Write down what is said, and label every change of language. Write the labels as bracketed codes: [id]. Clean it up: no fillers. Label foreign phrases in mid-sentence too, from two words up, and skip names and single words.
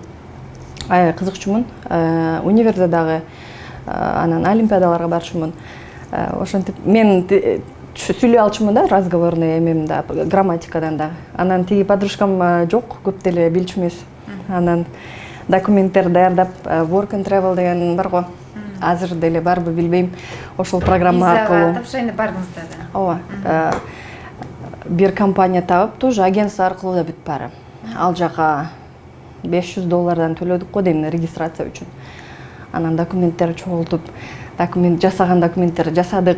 [ky] Аябай кызыкчумун. Универде дагы анан олимпиадаларга барчумун. Ошентип мен сүйлөй алчумун да, разговорный эмем да, грамматикадан да. Анан тиги подружкам жок, көп деле билчү эмес. Анан документтер даярдап, [en] work and travel [ky] деген бар го. Азыр деле барбы билбейм. Ошол программа аркылуу тапшырайын деп бардыңыздар да. Ооба. Бир компания табып, [ru] тоже агентство [ky] аркылуу да бүтүп бары. Ал жака $500 төлөдүк го дейм регистрация үчүн. Анан документтер чогултуп, жасаган документтер жасадык.